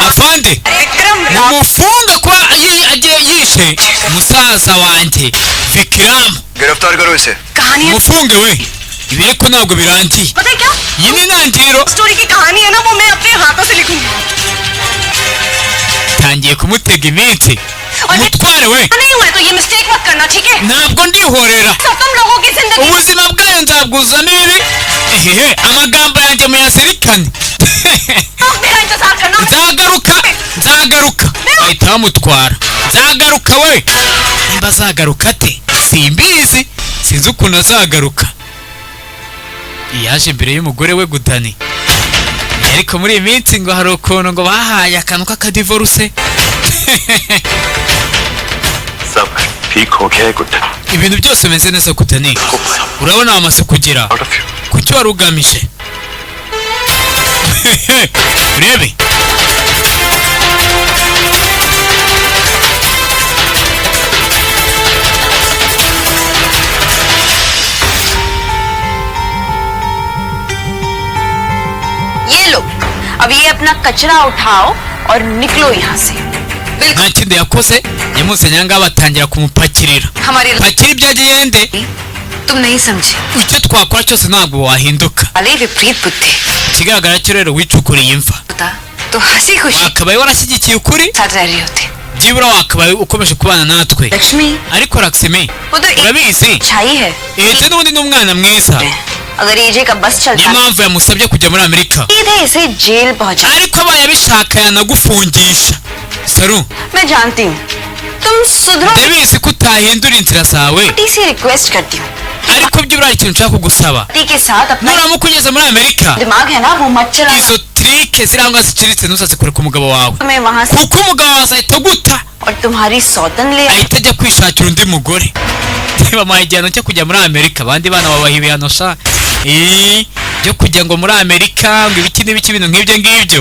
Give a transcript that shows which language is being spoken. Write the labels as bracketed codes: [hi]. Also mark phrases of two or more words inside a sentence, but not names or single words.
[rw] afande [hi] विक्रम [rw] mumufunga kuba agiye yishe musaza wanjye vikiramu [hi] गिरफ्तार करो इसे कहानी है [rw] mufunge we ibi ariko ntabwo birangiye [hi] पता है क्या [rw] iyi ni intangiriro [hi] स्टोरी की कहानी है ना वो मैं अपने हाथों से लिखूंगी [rw] tangiye kumutega iminsi [hi] और ये [rw] umutware we [hi] नहीं हुआ तो ये मिस्टेक मत करना ठीक है [rw] ntabwo ndihorera [hi] तो तुम लोगों की जिंदगी [rw] ubuzima bwayo nzabwuzamo ibibi ehehe amagambo yanjye muyazirikane [hi] मेरा इंतजार करना [rw] nzagaruka bahita bamutwara nzagaruka we nimba azagaruka ate simbizi sinzi ukuntu azagaruka yaje imbere y'umugore we gudani ariko muri iyi minsi ngo hari ukuntu ngo bahaye akantu k'akadivoruse [hi] सब ठीक हो गया है गुड्डन [rw] ibintu byose bimeze neza gudani urabona wamaze kugera ku cyo wari ugamije urebe [hi] ये लो अब ये अपना कचरा उठाओ और निकलो यहाँ से बिल्कुल [rw] nta kindi yakoze yamuzanye ngaho batangira kumupakirira [hi] हमारी [rw] pakira ibyo agende [hi] तुम नहीं समझे [rw] icyo twakora cyose ntabwo wahinduka [hi] अरे विपरीत बुद्धि [rw] ikigaragara cyo rero wicukuriye imva [hi] होता तो हंसी खुशी [rw] wakabaye warashyigikiye ukuri [hi] साथ रह रही होती [rw] byibura wakabaye ukomeje kubana natwe [hi] लक्ष्मी [rw] ariko Lakshmi [hi] वो तो एक [rw] urabizi [hi] अच्छाई है [rw] ejo n'ubundi ni umwana mwiza [hi] अगर एजे का बस [rw] niyo [hi] चलता [rw] mpamvu yamusabye kujya muri Amerika [hi] सीधे इसे जेल पहुंचा [rw] ariko abaye abishaka yanagufungisha saru [hi] मैं जानती हूँ तुम सुधरो [rw] ndabizi ko utahindura inzira zawe [hi] छोटी सी रिक्वेस्ट करती हूँ [rw] ariko byibura hari ikintu nshaka kugusaba [hi] पति के साथ अपना [rw] nuramuka ugeze muri Amerika [hi] दिमाग है ना वो मत चलाना [rw] izo trike zirangwa ziciriritse ntuzazikoreka umugabo wawe [hi] तुम्हें वहाँ से [rw] kuko umugabo wawe azahita aguta [hi] और तुम्हारी सौतन ले [rw] ahita ajya kwishakira undi mugore bamuhaye igihano cyo kujya muri Amerika abandi bana babaha ibihano sha byo kujya ngo muri Amerika ngo ibiki n'ibiki ibintu nk'ibyo ngibyo